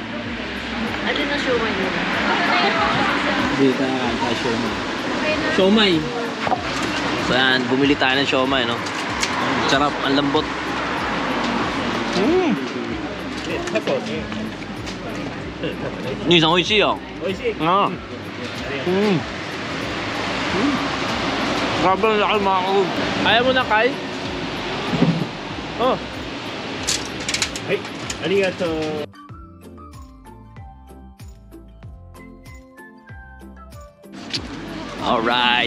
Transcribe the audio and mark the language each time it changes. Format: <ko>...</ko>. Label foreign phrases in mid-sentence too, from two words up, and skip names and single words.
<tl>Alin na siomay yun? Dito na siomay. Siomay. So yan, bumili tayo ng siomay, no? Sarap, ang lambot. Nisan,</tl> <ja>おいしいよ。おいしい? Ah.</ja> <tl>Grabe na laki mga kagug. Ayaw mo na, Kai? Oh. Ay, arigato. Alright.</tl>